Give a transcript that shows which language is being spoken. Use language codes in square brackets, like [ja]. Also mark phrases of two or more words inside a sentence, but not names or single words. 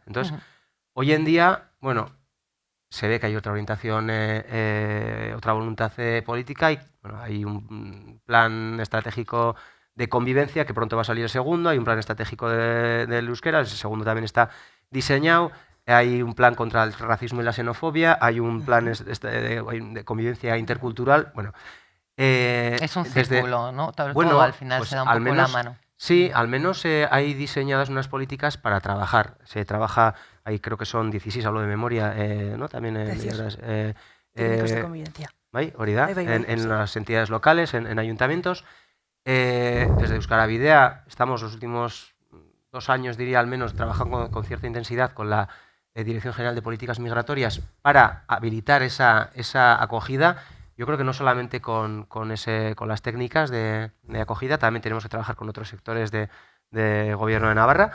[es] Entonces, hoy en día, bueno, se ve que hay otra orientación, otra voluntad política y bueno, hay un plan estratégico de convivencia que pronto va a salir el segundo, hay un plan estratégico del euskera, el segundo también está diseñado, hay un plan contra el racismo y la xenofobia, hay un plan de convivencia intercultural, bueno... es un círculo, ¿no? Bueno, todo al final pues se da un al poco menos, la mano. Sí, al menos hay diseñadas unas políticas para trabajar. Se trabaja, ahí creo que son 16, hablo de memoria, ¿no? También Técnicos de convivencia. [eu] bai, hori da, Bai, [es] en sí. las entidades locales, en ayuntamientos. Desde Euskara Bidea estamos los últimos 2 años, diría al menos, trabajando con cierta intensidad con la Dirección General de Políticas Migratorias para habilitar esa acogida. Yo creo que no solamente con las técnicas de acogida, también tenemos que trabajar con otros sectores de Gobierno de Navarra.